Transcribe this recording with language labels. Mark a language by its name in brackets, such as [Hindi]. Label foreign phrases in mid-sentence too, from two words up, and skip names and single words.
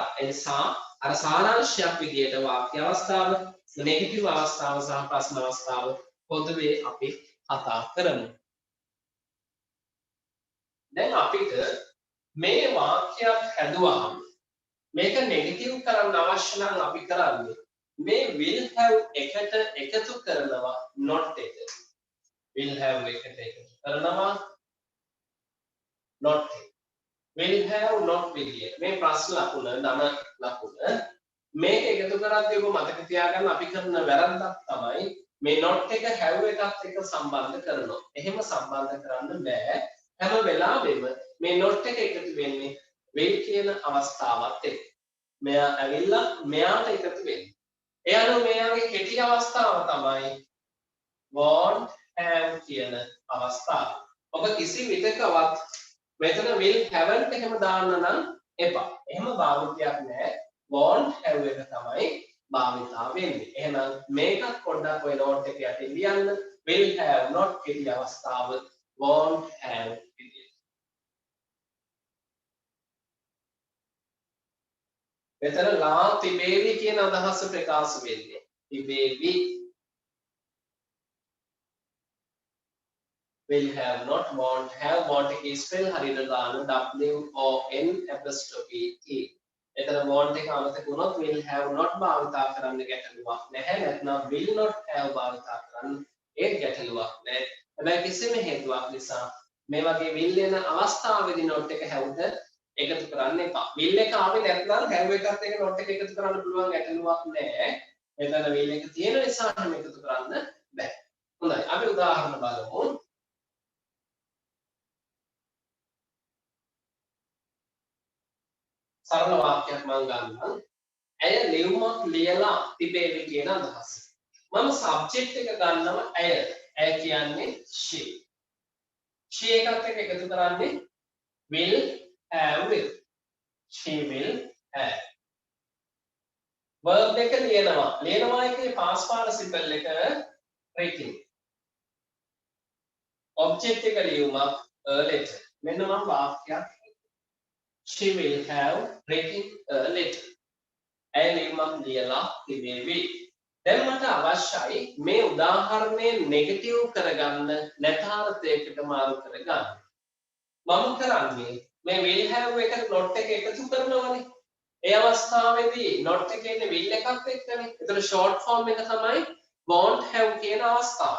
[Sinhala] එනිසා අර සාරාංශයක් විදිහට වාක්‍ය අවස්ථාව, නෙගටිව් අවස්ථාව සහ ප්‍රශ්න අවස්ථාව පොදුවේ අපි කතා කරමු. දැන් අපිට මේ වාක්‍යයක් හැදුවහම මේක නෙගටිව් කරන්න අවශ්‍ය නම් අපි කරන්නේ මේ [English] will have [Sinhala] එකට එකතු කරනවා not එක. [English] will have [Sinhala] එකට එකතු කරනවා not එක. [English] will have not [Sinhala] විදියට මේ ප්‍රශ්න ලකුණ ධන ලකුණ මේක එකතු කරද්දී ඔබ මතක තියාගන්න අපි කරන වැරද්දක් තමයි මේ not එක have එකත් එක්ක සම්බන්ධ කරනවා. එහෙම සම්බන්ධ කරන්න බෑ. හැම වෙලාවෙම මේ not එක එකතු වෙන්නේ will කියන අවස්ථාවත් එක්ක. මෙයා ඇවිල්ලා මෙයාට එකතු වෙන්නේ. ඒ අනුව මෙයාගේ කෙටි අවස්ථාව තමයි [English] won't have [Sinhala] කියන අවස්ථාව. ඔබ කිසි විදිහකවත් මෙතන [English] will haven't [Sinhala] එහෙම දාන්න නම් එපා. එහෙම භාවිතයක් නැහැ. [English] won't have [Sinhala] එක තමයි භාවිතා වෙන්නේ. එහෙනම් මේකත් පොඩ්ඩක් ඔය note එක යටින් ලියන්න. [English] will have not [Sinhala] කෙටි අවස්ථාව [English] won't have [Sinhala] විදියට. මෙතන ලා තිබේවි කියන අදහස ප්‍රකාශ වෙන්නේ. තිබේවි [English] will have not won't have won't [Sinhala] එකේ ස්පෙල් හරියට දාන [English] w o n apostrophe e. [Sinhala] එතන won't එක අමතක වුණොත් [English] will have not [Sinhala] භාවිතා කරන්න ගැටලුවක් නැහැ. නැත්නම් [English] will not have [Sinhala] භාවිතා කරන්න ඒ ගැටලුවක් නැහැ. හැබැයි කිසිම හේතුවක් නිසා මේ වගේ will වෙන අවස්ථාවේදී not එක හැවුද එකතු කරන්න එපා. will එක ආවේ නැත්නම් [English] have එකත් [Sinhala] එක්ක not එක එකතු කරන්න පුළුවන් ගැටලුවක් නැහැ. මෙතන will එක තියෙන නිසා නම් එකතු කරන්න බෑ. හොඳයි. අපි උදාහරණ බලමු. සරල වාක්‍යයක් මම ගන්නම්. ඇය ලියුමක් ලියලා තිබේවි කියන අදහස. මම සබ්ජෙක්ට් එක ගන්නවා ඇය. ඇය කියන්නේ she. she එකත් එක්ක එකතු කරන්නේ [English] will have with. she will have. [Sinhala] verb එක ලියනවා. ලියනවා එකේ [English] past participle [Sinhala] එක written. object එක ලියුමක් [English] a letter. [Sinhala] මෙන්න මම වාක්‍යයක් [English] she will have written a letter. [Sinhala] ඇය ලියුමක් ලියලා තිබේවි. දැන් මට අවශ්‍යයි මේ උදාහරණය නෙගටිව් කරගන්න නැතාර්ථයකට මාරු කරගන්න. මම කරන්නේ මේ [English] will have [Sinhala] එකට not එක එකතු කරනවානේ. ඒ අවස්ථාවේදී not එකේ ඉන්නේ will එකත් එක්කනේ. ඒතර [English] short form [Sinhala] එක තමයි [English] won't have [Sinhala] කියන අවස්ථාව.